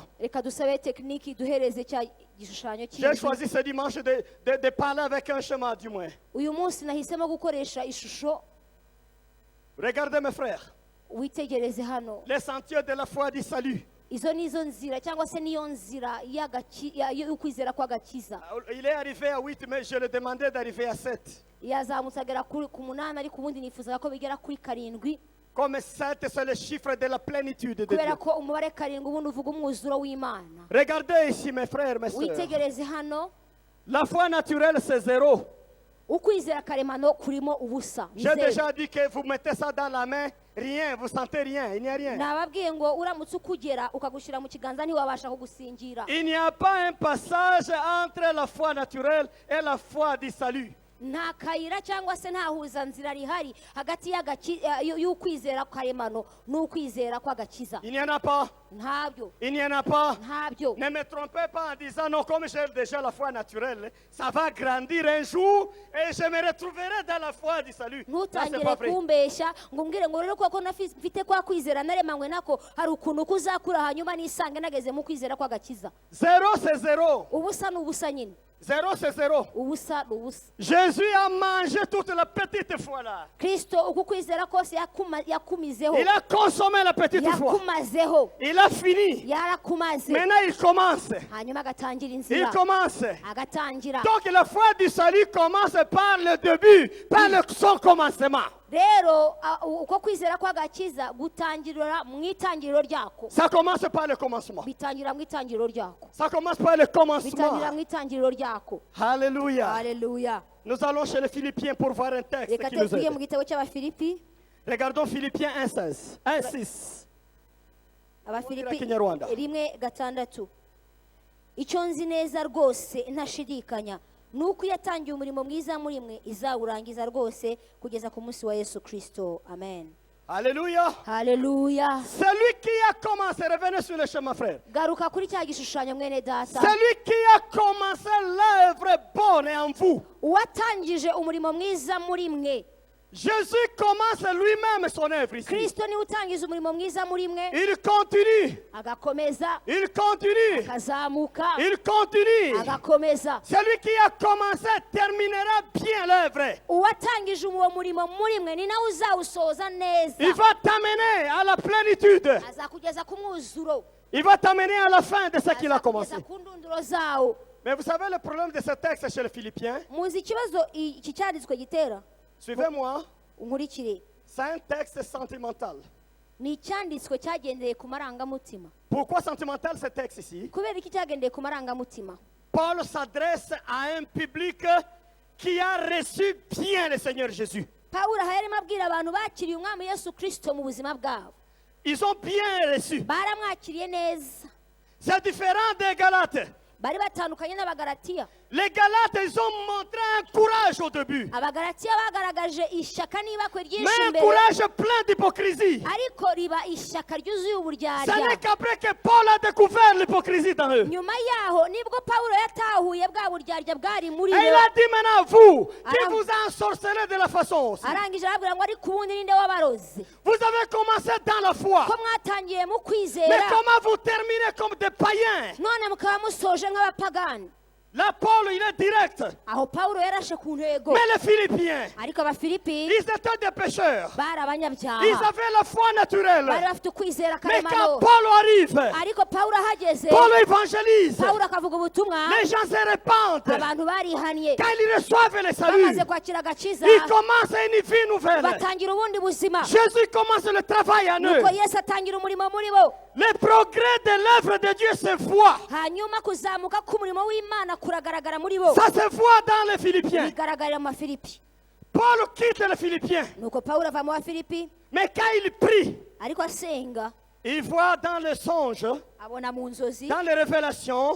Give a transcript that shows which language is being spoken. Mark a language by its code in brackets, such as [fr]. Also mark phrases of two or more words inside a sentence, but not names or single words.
[rw] reka dusabe tekiniki duhereze cya gishushanyo [fr] J'ai [rw] kindi. [fr] choisi ce dimanche de parler avec un schéma du moins. [rw] Uyu munsi nahisemo gukoresha ishusho. [fr] Regardez mes frères, [rw] Witegereze hano, [fr] les sentiers de la foi du salut. [rw] izo nizo nzira cyangwa se niyo nzira y'ukwizera kw'agakiza. [fr] Il est arrivé à 8, mais je lui demandais d'arriver à 7. [rw] yazamutse agera ku munani, ariko ubundi nifuzaga ko bigera kuri karindwi, [fr] Comme 7, c'est le chiffre de la plénitude de [rw] kubera [fr] Dieu. [rw] ko umubare karindwi ubundi uvuga umwuzuro w'imana. [fr] Regardez ici, mes frères, mes sœurs. [rw] Witegereze hano, [fr] La foi naturelle, c'est 0. [rw] ukwizera karemano kurimo ubusa. Ni [fr] J'ai [rw] zeru. [fr] déjà dit que vous mettez ça dans la main, rien, vous sentez rien, il n'y a rien. [rw] nababwiye ngo uramutse ukugera ukagushyira mu kiganza ntiwabasha kugusingira. [fr] Il n'y a pas un passage entre la foi naturelle et la foi du salut. [rw] nta kayira cyangwa se nta huzanzira rihari hagati y'ukwizera karemano n'ukwizera kw'agakiza. [fr] Il n'y en a pas. [rw] ntabyo [fr] Il n'y en a pas. [rw] ntabyo. [fr] Ne me trompez pas en disant non, comme j'ai déjà la foi naturelle, ça va grandir un jour et je me retrouverai dans la foi du salut. Ça, c'est [rw] ntutangire [fr] pas vrai. [rw] kumbeshya ngo umbwire ngo rero kuko mfite kwa kwizera naremanywe nako hari ukuntu kuzakura hanyuma nisange nageze mu kwizera kw'agakiza. [fr] 0, c'est 0. [rw] ubusa ni ubusa nyine. [fr] 0, c'est 0. [rw] ubusa ni ubusa. [fr] Jésus a mangé toute la petite foi là. [rw] kristo uku kwizera kose yakumizeho, [fr] Il a consommé la petite foi. [rw] yakumazeho, [fr] Il a fini. [rw] yarakumaze. [fr] Maintenant, il commence. [rw] hanyuma agatangira [fr] Il [rw] inzira, [fr] commence. [rw] agatangira. [fr] Donc, la foi du salut commence par le début, par son commencement. [rw] rero uko kwizera kw'agakiza gutangirira mu itangiriro ryako. [fr] Ça commence par le commencement. [rw] bitangira mu itangiriro ryako. [fr] Ça commence par le [rw] bitangira [fr] commencement. [rw] mu itangiriro ryako. [fr] Alléluia. [rw] Haleluya. [fr] Nous allons chez les Philippiens pour voir un texte [rw] reka [fr] qui nous [rw] tugiye mu [fr] aide. [rw] gitabo cy'abafilipi. [fr] Regardons Philippiens 1:16. 1:6. [rw] abafilipi Kinyarwanda. 1:6. icyo nzi neza rwose ntashidikanya ni uko iyo yatangiye umurimo mwiza muri mwe izawurangiza rwose kugeza ku munsi wa Yesu Kristo. Amen. [fr] Alléluia. [rw] Haleluya. [fr] Celui qui a commencé, revenez sur le chemin, frère. [rw] garuka kuri cya gishushanyo mwene data. [fr] Celui qui a commencé l'œuvre bonne en vous. [rw] uwatangije umurimo mwiza muri mwe. [fr] Jésus commence lui-même son œuvre ici. [rw] Kristo niwe utangiza umurimo mwiza muri mwe, [fr] Il continue. [rw] agakomeza, [fr] Il continue. [rw] akazamuka, [fr] Il continue. [rw] agakomeza. [fr] Celui qui a commencé terminera bien l'œuvre. [rw] uwatangije uwo murimo muri mwe ni nawe uzawusoza neza. [fr] Il va t'amener à la plénitude. [rw] azakugeza ku mwuzuro, [fr] Il va t'amener à la fin de ce qu'il a commencé. [rw] azakugeza ku ndunduro zawo. [fr] Mais vous savez le problème de ce texte chez les Philippiens? [rw] muzi ikibazo iki cyanditswe gitera? [fr] Suivez-moi. [rw] unkurikire. [fr] C'est un texte sentimental. [rw] ni icyanditswe cyagendeye ku marangamutima. [fr] Pourquoi sentimental ce texte ici? [rw] kubera iki cyagendeye ku marangamutima? [fr] Paul s'adresse à un public qui a reçu bien le Seigneur Jésus. [rw] pawulo aha yarimo abwira abantu bakiriye umwami Yesu Kristo mu buzima bwabo. [fr] Ils ont bien reçu. [rw] baramwakiriye neza. [fr] C'est différent des Galates. [rw] bari batandukanye n'abagalatiya. [fr] Les Galates, ils ont montré un courage au début. [rw] abagalatiya bagaragaje ishyaka n'ibakwe ryinshi [fr] Mais un [rw] imbere, [fr] courage plein d'hypocrisie. [rw] ariko riba ishyaka ryuzuye [fr] Ce [rw] uburyarya. [fr] n'est qu'après que Paul a découvert l'hypocrisie dans eux. [rw] nyuma yaho nibwo pawulo yatahuye bwa buryarya bwari muri [fr] Et [rw] bo. [fr] il a dit maintenant, vous, qui Aram- vous a ensorcelé de la façon aussi. [rw] arangije arabwira ngo ariko ubundi ninde wabaroze [fr] Vous avez commencé dans la foi. [rw] ko mwatangiye mu [fr] Mais [rw] kwizera [fr] comment vous terminez comme des païens? [rw] none mukaba musoje nk'abapagani. [fr] Là, Paul, il est direct. [rw] aho pawulo yarashe ku ntego. [fr] Mais les Philippiens, [rw] ariko abafilipi [fr] ils étaient des pécheurs. [rw] bari [fr] Ils [rw] abanyabyaha, [fr] avaient la foi [rw] bari [fr] naturelle. [rw] bafite ukwizera [fr] Mais quand [rw] karemano. [fr] Paul arrive, [rw] ariko pawulo ahageze, [fr] Paul évangélise. [rw] pawulo akavuga ubutumwa, [fr] Les gens se répandent. [rw] abantu barihaniye. [fr] Quand ils reçoivent le salut, [rw] bamaze kwakira agakiza, [fr] ils commencent une vie nouvelle. [rw] batangira ubundi buzima. [fr] Jésus commence le travail en eux. [rw] nuko yesu atangira umurimo muri bo. [fr] Le progrès de l'œuvre de Dieu se voit. [rw] hanyuma kuzamuka k'umurimo w'imana kuragaragara muri bo. [fr] Ça se voit dans les Philippiens. [rw] bigaragarira mu bafilipi. [fr] Paul quitte les Philippiens. [rw] nuko pawulo ava mu bafilipi, [fr] Mais quand il prie, [rw] ariko asenga [fr] il voit dans les songes, [rw] abona mu nzozi, [fr] dans les révélations,